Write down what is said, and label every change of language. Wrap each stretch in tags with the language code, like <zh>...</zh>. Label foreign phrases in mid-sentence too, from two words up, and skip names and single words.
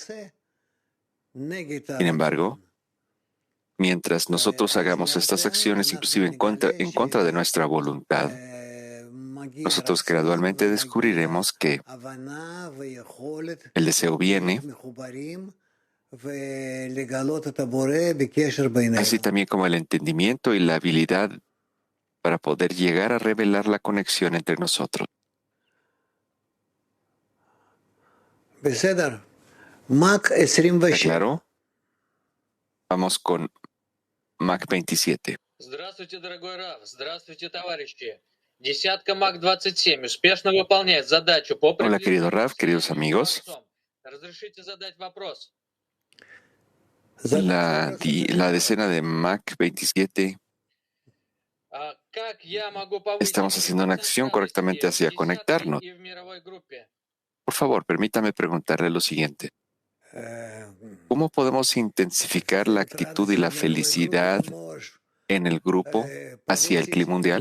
<es>Sin embargo, mientras nosotros hagamos estas acciones, inclusive en contra de nuestra voluntad, nosotros gradualmente descubriremos que el deseo viene así también como el entendimiento y la habilidad para poder llegar a revelar la conexión entre nosotros. ¿Está claro? Vamos con Mac 27.</es> <ru>Здравствуйте, дорогой Рав. Здравствуйте, товарищи. Десятка МАК-27 успешно выполняет задачу по</ru> <es>Hola, querido Rav, queridos amigos.</es> <ru>Разрешите задать вопрос?</ru> <es>La decena de Mac 27, estamos haciendo una acción correctamente hacia conectarnos. Por favor, permítame preguntarle lo siguiente. ¿Cómo podemos intensificar la actitud y la felicidad en el grupo hacia el clima mundial?</es>